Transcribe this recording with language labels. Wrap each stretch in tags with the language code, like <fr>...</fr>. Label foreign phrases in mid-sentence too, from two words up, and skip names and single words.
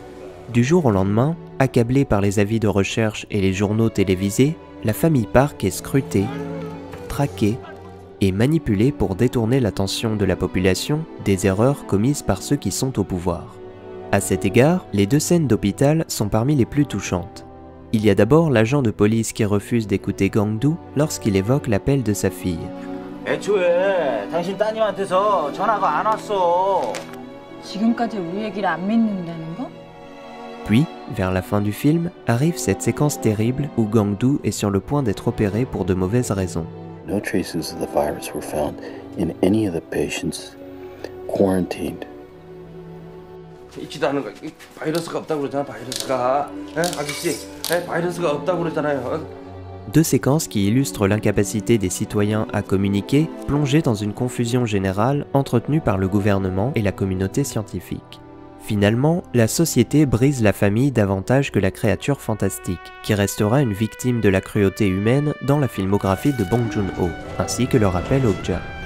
<fr>Du jour au lendemain, accablée par les avis de recherche et les journaux télévisés, la famille Park est scrutée, traquée et manipulée pour détourner l'attention de la population des erreurs commises par ceux qui sont au pouvoir. À cet égard, les 2 scènes d'hôpital sont parmi les plus touchantes. Il y a d'abord l'agent de police qui refuse d'écouter Gang-doo lorsqu'il évoque l'appel de sa fille.</fr> <ko>애초에 당신 따님한테서 전화가 안 왔어. 지금까지 우리 얘기를 안 믿는다는 거?</ko> <fr>Puis, vers la fin du film, arrive cette séquence terrible où Gang-doo est sur le point d'être opéré pour de mauvaises raisons.</fr> <en>No traces of the virus were found in any of the patients quarantined.</en> <ko>있지도 않은 거. 바이러스가 없다고 그러잖아. 바이러스가. 아저씨, 바이러스가 없다고 그러잖아요.</ko> <fr>2 séquences qui illustrent l'incapacité des citoyens à communiquer, plongés dans une confusion générale entretenue par le gouvernement et la communauté scientifique. Finalement, la société brise la famille davantage que la créature fantastique, qui restera une victime de la cruauté humaine dans la filmographie de Bong Joon-ho, ainsi que le rappelle Okja.</fr>